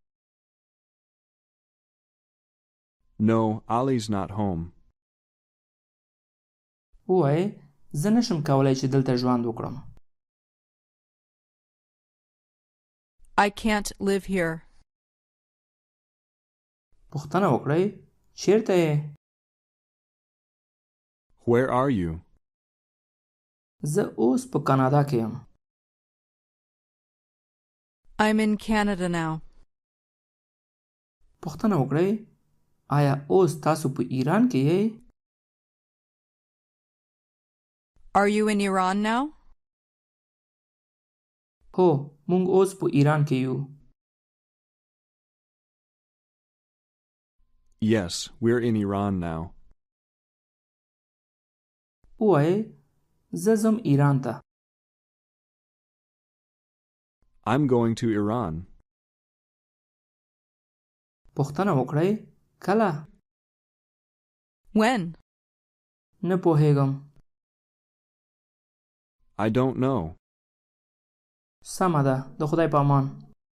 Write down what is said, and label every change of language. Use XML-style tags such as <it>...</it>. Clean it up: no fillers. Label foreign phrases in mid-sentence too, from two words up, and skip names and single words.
<en>No, Ali's not home.</en> <ps>ووایئ زه نشم کولی چې دلته ژوند وکړم.</ps> <en>I can't live here.</en> <ps>پوښتنه وکړئ چیرته یې؟</ps> <en>Where are you?</en> <ps>زه اوس په کانادا کې یم.</ps> <en>I'm in Canada now.</en> <ps>پوښتنه وکړئ آیا اوس تاسو په ایران کې یې؟</ps> <en>Are you in Iran now?</en> <ps>هو موږ اوس په ایران کې یو.</ps> <en>Yes, we're in Iran now.</en> <ps>ووایئ زه ځم ایران ته.</ps> <en>I'm going to Iran.</en> <ps>پوښتنه وکړئ کله؟</ps> <en>When?</en> <ps>نه پوهیږم.</ps> <en>I don't know.</en> <ps>سمه ده د خدای په امان.</ps>